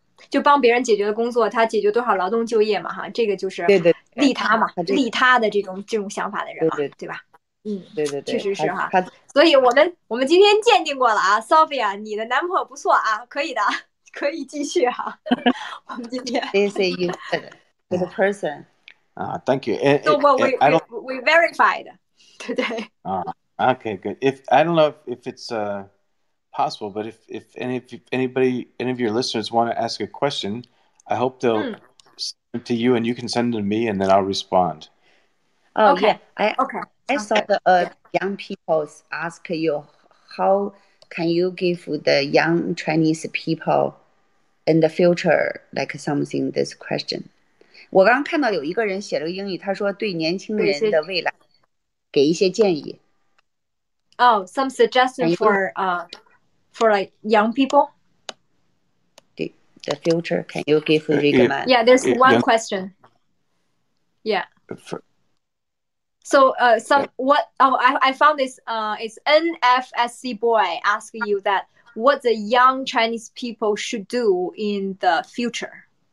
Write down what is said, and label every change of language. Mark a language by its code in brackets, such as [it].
[zh] 就帮别人解决的工作，他解决多少劳动就业嘛，哈，这个就是利他嘛，利他的这种想法的人嘛，对吧？对，确实是哈。所以我们今天鉴定过了啊 ，Sophia， 你的男朋友不错啊，可以的，可以继续哈。我们今天 [en] They say you good person. Thank you. So we verified today. Okay, good. If I don't know if it's possible, but if any of your listeners want to ask a question, I hope they'll send them to you and you can send them to me and then I'll respond. Oh, okay. Yeah. I saw the young people ask you, how can you give the young Chinese people in the future like something this question? [zh] 我刚刚看到有一个人写了个英语，他说对年轻人的未来给一些建议。 [en] Some suggestion for like young people. The future, can you give recommend? Yeah, there's one question. Yeah. So I found this it's NFSC boy asking you that what the young Chinese people should do in the future.